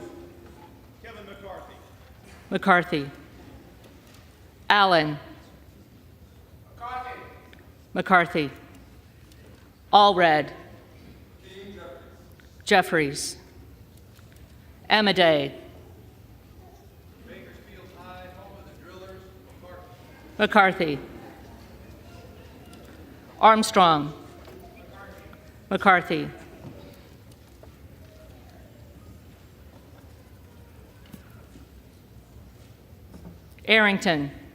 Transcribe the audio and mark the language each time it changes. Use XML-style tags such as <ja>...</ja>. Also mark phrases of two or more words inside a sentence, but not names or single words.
<en>Kevin McCarthy. McCarthy. Allen. McCarthy. McCarthy. Allred. Jeffries. Amaday. Bakersfield High, home of the drillers, McCarthy. Armstrong. McCarthy. Arrington.</en>